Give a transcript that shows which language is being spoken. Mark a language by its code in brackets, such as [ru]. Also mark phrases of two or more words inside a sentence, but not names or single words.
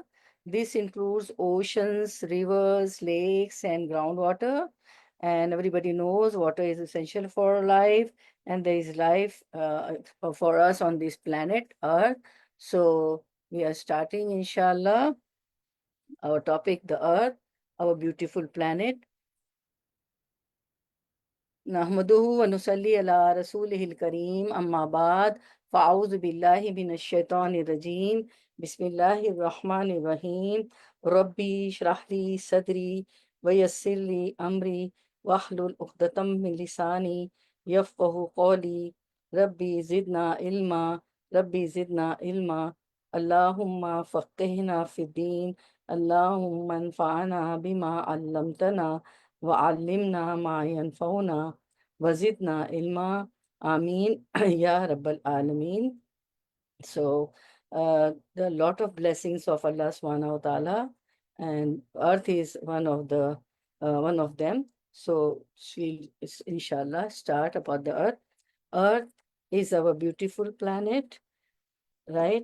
[en] This includes oceans, rivers, lakes, and groundwater. And everybody knows water is essential for life, and there is life for us on this planet, Earth. So, we are starting, inshallah, our topic, the Earth, our beautiful planet. [ar] نحمده ونصلي على رسوله الكريم أما بعد فأعوذ بالله من الشيطان الرجيم بسم الله الرحمن الرحيم رب اشرح لي صدري ويسر لي أمري واحلل عقدة من لساني يفقهوا قولي رب زدنا علما رب زدنا علما اللهم فقهنا في الدين اللهم انفعنا بما علمتنا وعلمنا ما ينفعنا وزدنا علما آمين يا رب العالمين. [en] So, there are a lot of blessings of Allah [ar] سبحانه وتعالى, [en] and earth is one of them. So we'll inshallah start about the earth. Earth is our beautiful planet, right?